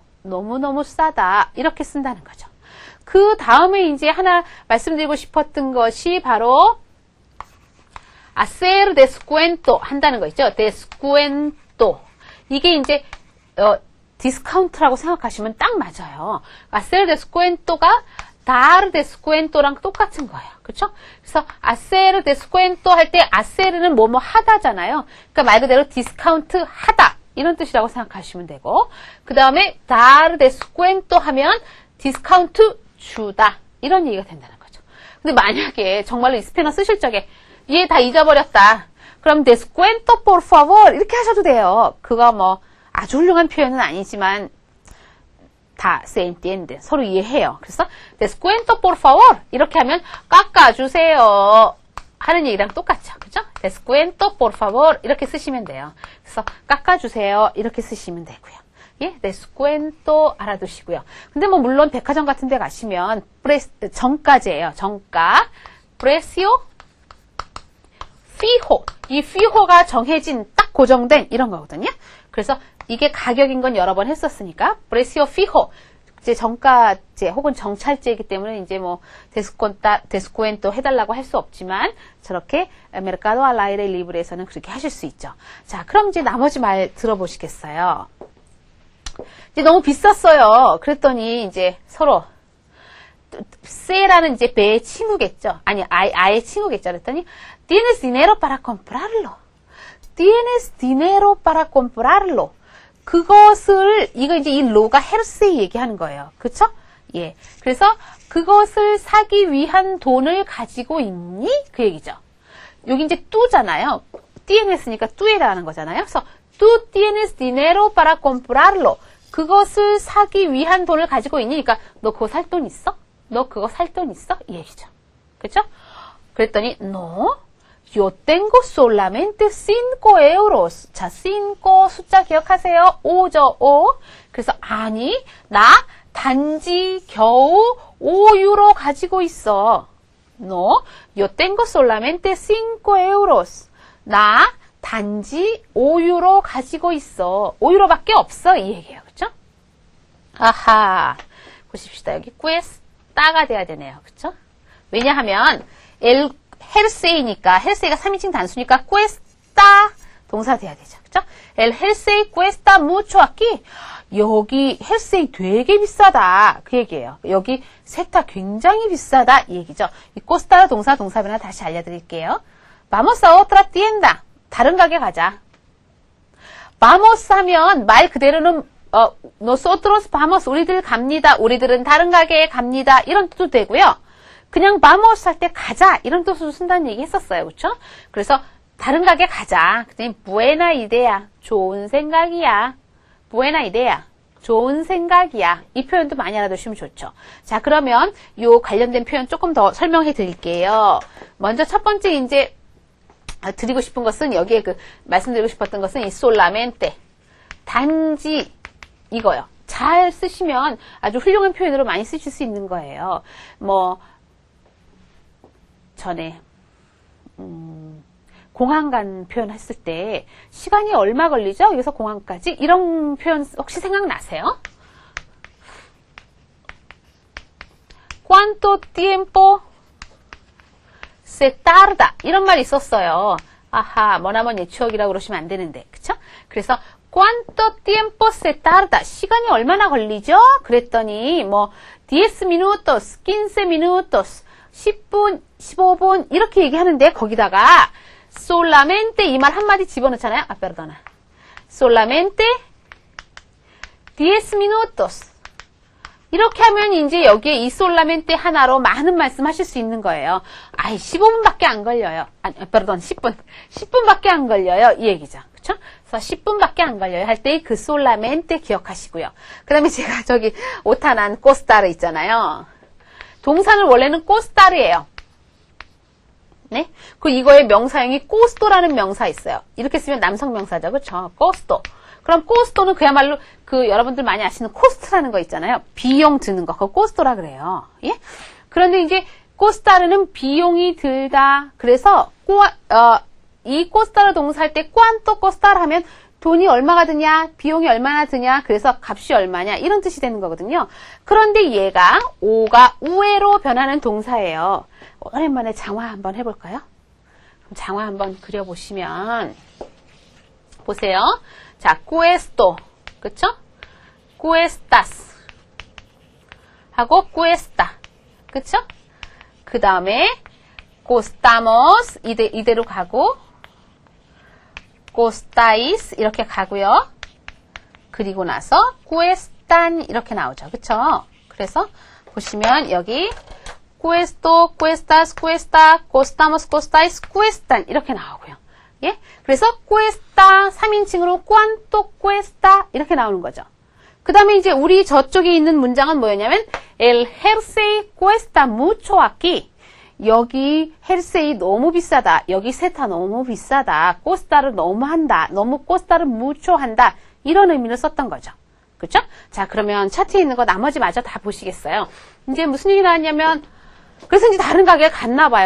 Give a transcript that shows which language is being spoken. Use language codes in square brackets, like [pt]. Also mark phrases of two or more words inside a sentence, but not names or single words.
[ko] 너무너무 싸다 이렇게 쓴다는 거죠. 그 다음에 이제 하나 말씀드리고 싶었던 것이 바로 [es] hacer descuento [ko] 한다는 거 있죠. descuento. 이게 이제 디스카운트라고 생각하시면 딱 맞아요. [es] hacer descuento [ko] 가 [es] dar descuento [ko] 랑 똑같은 거예요. 그렇죠? 그래서 [es] hacer descuento [ko] 할 때 hacer는 뭐뭐 하다잖아요. 그러니까 말 그대로 디스카운트 하다 이런 뜻이라고 생각하시면 되고 그 다음에 [es] dar descuento [ko] 하면 디스카운트 주다 이런 얘기가 된다는 거죠. 근데 만약에 정말로 이 스페인어 쓰실 적에 얘 다 잊어버렸다. 그럼 [es] descuento por favor [ko] 이렇게 하셔도 돼요. 그거 뭐 아주 훌륭한 표현은 아니지만 다 [es] se entiende. [ko] 서로 이해해요. 그래서 [es] descuento por favor [ko] 이렇게 하면 깎아주세요 하는 얘기랑 똑같죠. 그죠? [es] descuento por favor [ko] 이렇게 쓰시면 돼요. 그래서 깎아주세요 이렇게 쓰시면 되고요. 예, descuento 알아두시고요. 근데 뭐 물론 백화점 같은 데 가시면 정가제예요. [es] 정가 precio fijo. [ko] 이 fijo가 정해진 딱 고정된 이런 거거든요. 그래서 이게 가격인 건 여러 번 했었으니까 [es] precio fijo [ko] 이제 정가제 혹은 정찰제이기 때문에 이제 뭐 descuento 해달라고 할 수 없지만 저렇게 [es] mercado al aire libre [ko] 에서는 그렇게 하실 수 있죠. 자, 그럼 이제 나머지 말 들어보시겠어요. 이제 너무 비쌌어요. 그랬더니 이제 서로 세라는 이제 배의 친구겠죠. 아니 아의 친구겠죠. 그랬더니 [es] tienes dinero para comprarlo. tienes dinero para comprarlo. [ko] 그것을 이거 이제 이 로가 헤르세이 얘기하는 거예요. 그렇죠? 예. 그래서 그것을 사기 위한 돈을 가지고 있니? 그 얘기죠. 여기 이제 뚜잖아요. tienes니까 뚜에라는 거잖아요. [es] 그래서 tú tienes dinero para comprarlo. [ko] 그것을 사기 위한 돈을 가지고 있니? 그러니까 너 그거 살 돈 있어? 너 그거 살 돈 있어? 이 얘기죠. 그렇죠? 그랬더니 no. [es] Yo tengo solamente 5 euros. [ko] 자, 5 숫자 기억하세요. 5죠, 5. 그래서 아니, 나 단지 겨우 5유로 가지고 있어. [es] No, yo tengo solamente 5 euros. [ko] 나 단지 5유로 가지고 있어. 5유로밖에 없어. 이 얘기예요. 그렇죠? 아하. 보십시다. 여기 cuesta가 돼야 되네요. 그렇죠? 왜냐하면 헬세이니까 헬세이가 3인칭 단수니까 cuesta 동사 돼야 되죠. 그렇죠? [es] El 헬세이 cuesta mucho aquí. [ko] 여기 헬세이 되게 비싸다. 그 얘기예요. 여기 셋 다 굉장히 비싸다. 이 얘기죠. 이 costa 동사 변화 다시 알려드릴게요. [es] Vamos a otra tienda. [ko] 다른 가게 가자. Vamos 하면 말 그대로는 [es] nosotros vamos. [ko] 우리들 갑니다. 우리들은 다른 가게에 갑니다. 이런 뜻도 되고요. 그냥 vamos 할 때 가자 이런 뜻으로 쓴다는 얘기 했었어요. 그렇죠? 그래서 다른 가게 가자. 그냥 [es] buena idea. [ko] 좋은 생각이야. [es] buena idea. [ko] 좋은 생각이야. 이 표현도 많이 알아두시면 좋죠. 자, 그러면 요 관련된 표현 조금 더 설명해 드릴게요. 먼저 첫 번째 이제 드리고 싶은 것은 여기에 말씀드리고 싶었던 것은 이 solamente. 단지 이거요. 잘 쓰시면 아주 훌륭한 표현으로 많이 쓰실 수 있는 거예요. 뭐 전에 공항 간 표현 했을 때 시간이 얼마 걸리죠? 여기서 공항까지 이런 표현 혹시 생각나세요? [es] ¿Cuánto tiempo se tarda 이런 말이 있었어요. [ko] 아하, 머나먼 추억이라고 그러시면 안 되는데, 그쵸? [es] 그래서 ¿Cuánto tiempo se tarda? [ko] 시간이 얼마나 걸리죠? 그랬더니 뭐 [es] 10 minutos, 15 minutos, [ko] 10분, 15분 이렇게 얘기하는데 거기다가 solamente 이 말 한마디 집어넣잖아요. 아, perdona. [es] solamente 10 minutos. [ko] 이렇게 하면 이제 여기에 이 solamente 하나로 많은 말씀 하실 수 있는 거예요. 아이, 15분밖에 안 걸려요. 아니, perdón, 10분. 10분밖에 안 걸려요. 이 얘기죠. 그쵸? 그래서 10분밖에 안 걸려요. 할 때 그 solamente 기억하시고요. 그 다음에 제가 저기 오타난 costar 있잖아요. 동사는 원래는 costar이에요. 네? 그 이거의 명사형이 costo라는 명사 있어요. 이렇게 쓰면 남성 명사죠. 그쵸? costo. 그럼 costo는 그야말로 그 여러분들 많이 아시는 cost라는 거 있잖아요. 비용 드는 거. 그거 costo라 그래요. 예? 그런데 이제 costar는 비용이 들다. 그래서 이 costar 동사할 때 [es] cuánto costar [ko] 하면 돈이 얼마가 드냐, 비용이 얼마나 드냐, 그래서 값이 얼마냐 이런 뜻이 되는 거거든요. 그런데 얘가 오가 우에로 변하는 동사예요. 오랜만에 장화 한번 해볼까요? 그럼 장화 한번 그려보시면 보세요. 자, cuesto, 그쵸? cuestas 하고 cuesta, 그쵸? 그 다음에 costamos 이대로 가고 costáis 이렇게 가고요. 그리고 나서 cuestan 이렇게 나오죠. 그쵸? 그래서 보시면 여기 [es] cuesto, cuestas, cuesta, costamos, costáis, cuestan [ko] 이렇게 나오고요. 예? 그래서 cuesta 3인칭으로 [es] cuánto cuesta [ko] 이렇게 나오는 거죠. 그 다음에 이제 우리 저쪽에 있는 문장은 뭐였냐면 [es] el jersey cuesta mucho aquí. [ko] 여기 헬세이 너무 비싸다. 여기 세타 너무 비싸다. 코스타를 너무 한다. 너무 코스타를 무초 한다. 이런 의미를 썼던 거죠. 그쵸? 자, 그러면 차트에 있는 거 나머지 마저 다 보시겠어요. 이제 무슨 얘기 나왔냐면 그래서 이제 다른 가게에 갔나 봐요.